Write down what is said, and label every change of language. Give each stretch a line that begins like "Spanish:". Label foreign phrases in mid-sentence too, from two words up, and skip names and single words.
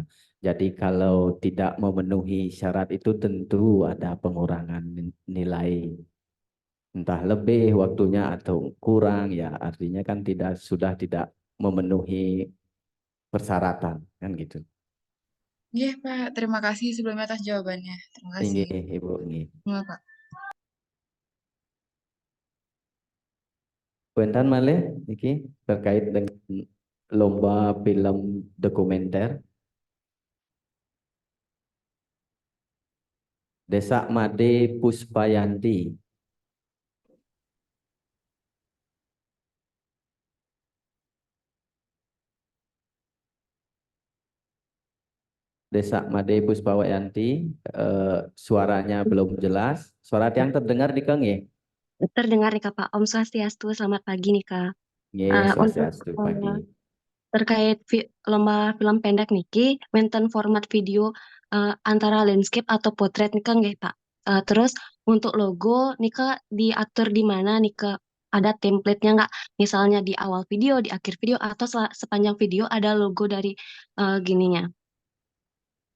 Indonesian: Jadi kalau tidak memenuhi syarat itu tentu ada pengurangan nilai. Entah lebih waktunya atau kurang ya artinya kan sudah tidak memenuhi persyaratan kan gitu. Iya Pak, terima kasih sebelumnya atas jawabannya. Terima kasih.
Balinese: Nggih, Ibu nggih.
Indonesian: Terima Pak.
Balinese: Punten malih iki
Indonesian: terkait dengan lomba film dokumenter. Desa Made Puspayanti. Desa Made Puspayanti, suaranya belum jelas. Suara yang terdengar di Kang ya? Terdengar nih Kak, Pak. Om Swastiastu, selamat pagi nih Kak.
Balinese: Nggih,
Indonesian: Untuk swastiastu pagi. terkait lomba film pendek
Balinese: niki, wonten
Indonesian: format video antara landscape atau potret nih Kang nggih Pak. Terus untuk logo nih Kak diatur di mana nih Kak? Ada template-nya nggak? Misalnya di awal video, di akhir video, atau sepanjang video ada logo dari gininya.